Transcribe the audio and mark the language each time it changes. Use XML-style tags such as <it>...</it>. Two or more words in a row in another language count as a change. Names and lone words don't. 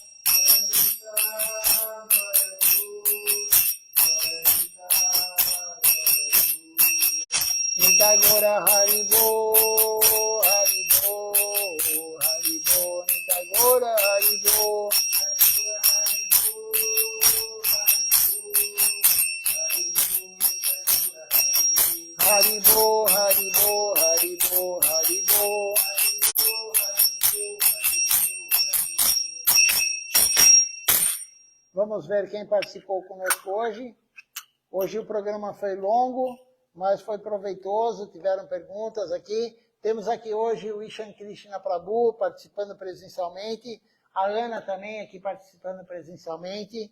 <pt>Nitai Gaura Haribo Haribo Haribo Nitai Gaura Haribo Haribo, Haribo, Haribo, Haribo. Vamos ver quem participou conosco hoje. Hoje o programa foi longo, mas foi proveitoso, tiveram perguntas aqui. Temos aqui hoje o Ishan Krishna Prabhu participando presencialmente, a Ana também aqui participando presencialmente.</pt>